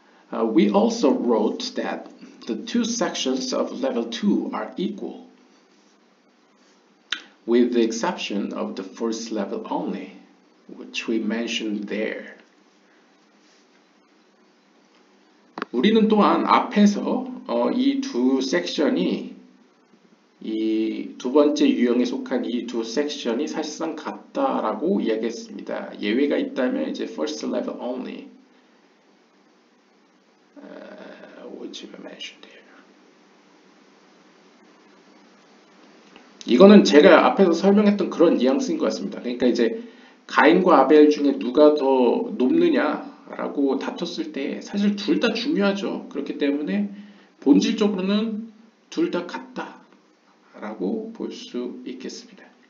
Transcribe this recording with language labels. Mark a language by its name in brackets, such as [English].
[English] We also wrote that the two sections of level 2 are equal, with the exception of the first level only, which we mentioned there. [Korean] 우리는 또한 앞에서 이 두 섹션이 이 두 번째 유형에 속한 이 두 섹션이 사실상 같다라고 이야기했습니다. 예외가 있다면 이제 [English] first level only, which we mentioned here. [Korean] 이거는 제가 앞에서 설명했던 그런 뉘앙스인 것 같습니다. 그러니까 이제 가인과 아벨 중에 누가 더 높느냐라고 다퉜을 때 사실 둘 다 중요하죠. 그렇기 때문에 본질적으로는 둘 다 같다라고 볼 수 있겠습니다.